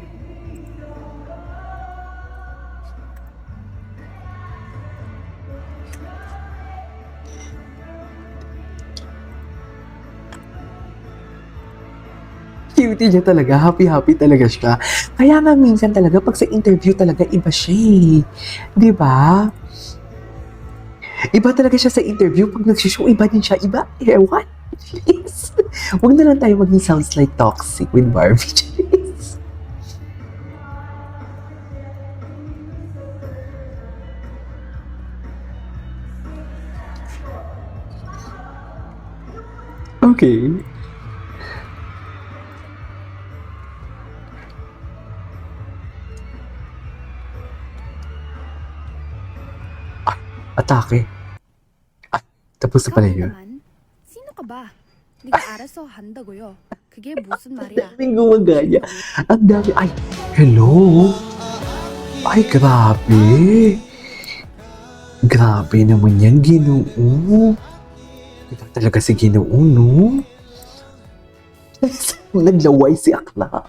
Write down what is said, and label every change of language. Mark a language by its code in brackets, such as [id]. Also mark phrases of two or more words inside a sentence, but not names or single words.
[tl] Cutie niya talaga. Happy-happy talaga siya. Kaya nga minsan talaga pag sa interview talaga iba siya eh. Di ba? Iba talaga siya sa interview. Pag nagsishow, iba din siya. Iba? Ewan. Please. Huwag na lang tayo maging [en] sounds like toxic [tl] with Barbie. Please. Okay. Atake. Ay, tapos na pala yun. Sino ka ba? [ko] 네가 알아서 한다고요. 그게 무슨 말이야? [tl] Daming gumagaya. Ang dami. Ay, hello? Ay, grabe. Grabe naman yan, Ginoo. Iba talaga si Ginoo, no? Naglaway si Akla.